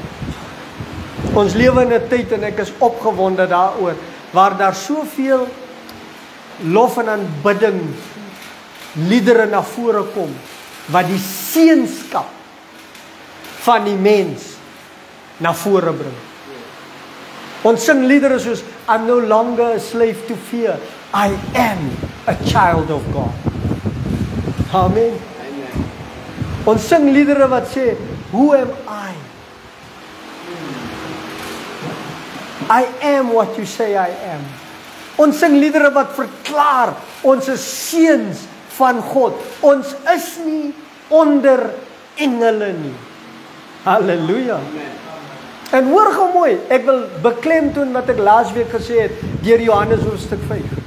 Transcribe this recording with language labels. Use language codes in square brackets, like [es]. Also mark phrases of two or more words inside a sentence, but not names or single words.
[af] Ons lewe in 'n tyd en ek is opgewonde daaroor waar daar soveel lof en aanbidding liedere na vore kom wat die seunskap van die mens na vore bring. Ons sing liedere soos [en] I'm no longer a slave to fear, I am a child of God. [af] Amen. Ons sing liedere wat sê, [en] who am I? I am what you say I am. [af] Ons sing liedere wat verklaar, ons is seuns van God. Ons is nie onder engele nie. Halleluja. En hoor gou mooi, ek wil beklemtoon wat ek laasweek gesê het, deur Johannes hoofstuk 5.